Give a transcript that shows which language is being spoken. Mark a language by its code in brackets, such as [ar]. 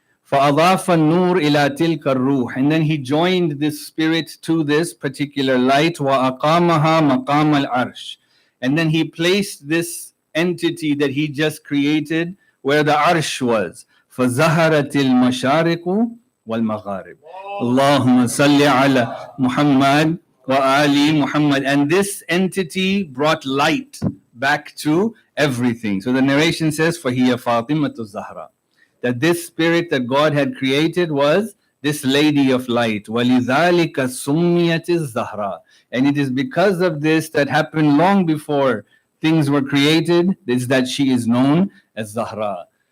[ar] فَأَضَافَ النُّورِ إِلَى تِلْكَ الرُّوحِ. [en] And then He joined this spirit to this particular light. [ar] وَأَقَامَهَا مَقَامَ الْعَرْشِ. [en] And then He placed this entity that He just created where the arsh was. [ar] فَزَهَرَتِ الْمَشَارِقُ وَالْمَغَارِبُ. اللهم صل على محمد وآل Muhammad. [en] And this entity brought light back to everything. So the narration says, [ar] فَهِيَ فَاطِمَةُ الزهراء. [en] That this spirit that God had created was this lady of light. [ar] وَلِذَلِكَ سُمِّيَتِ الزهراء. [en] And it is because of this that happened long before things were created, is that she is known as Zahra.